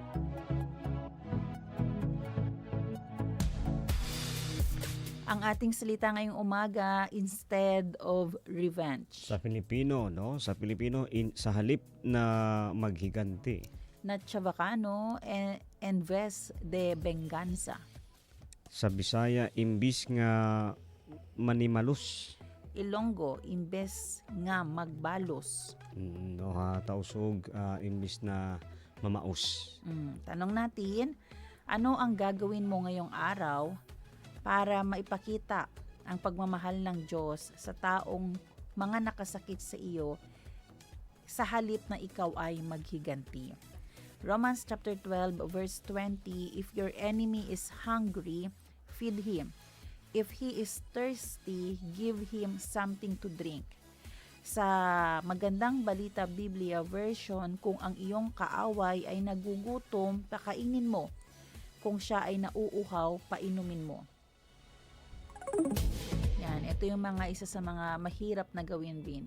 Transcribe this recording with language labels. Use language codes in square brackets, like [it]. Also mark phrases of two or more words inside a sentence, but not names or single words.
[tl] Ang ating salita ngayong umaga, [en] instead of revenge. [tl] Sa Pilipino, no, sa halip na maghiganti. [cbk] Na Chavacano en vez de venganza. [tl] Sa Bisaya, [ceb] imbis nga manimalus. [hil] Ilonggo, imbes nga magbalos. [tsg] No, ha, tausog, imbis na mamaus. [tl] Tanong natin, Ano ang gagawin mo ngayong araw para maipakita ang pagmamahal ng Diyos sa taong mga nakasakit sa iyo sa halip na ikaw ay maghiganti? [en] Romans chapter 12 verse 20, if your enemy is hungry, feed him. If he is thirsty, give him something to drink. [tl] Sa Magandang Balita Biblia version, kung ang iyong kaaway ay nagugutom, pakainin mo. Kung siya ay nauuhaw, painumin mo. Yan, ito yung mga isa sa mga mahirap na gawin, Bin.